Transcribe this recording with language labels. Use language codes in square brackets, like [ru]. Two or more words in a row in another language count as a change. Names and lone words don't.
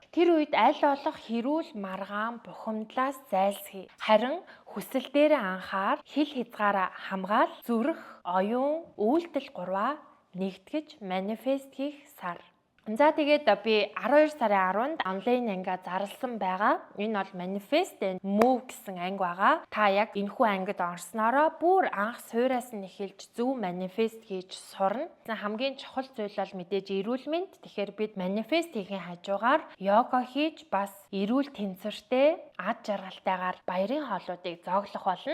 [mn] Тэр үед аль болох хэрүүл маргаан бухимдлаас зайлсхий. Харин хүсэл дээр анхаар, хил хязгаараа хамгаал, зүрх, оюун, үйлдэл гурваа нэгтгэж манифест хийх сар. За тэгээд би 12 сарын 10-нд онлайн ангиа зарласан байгаа. Энэ бол [en] manifest and move [mn] гэсэн анги байгаа. Та яг энэхүү ангид орсноороо бүр анх суураас нь эхэлж зөв manifest хийж сурна. Хамгийн чухал зүйл бол мэдээж эрүүл мэнд. Тэгэхээр бид manifest хийхин хажуугаар йога хийж бас эрүүл тэнцвэртэй, ад жаргалтайгаар баярын хоолуудыг зоглох болно.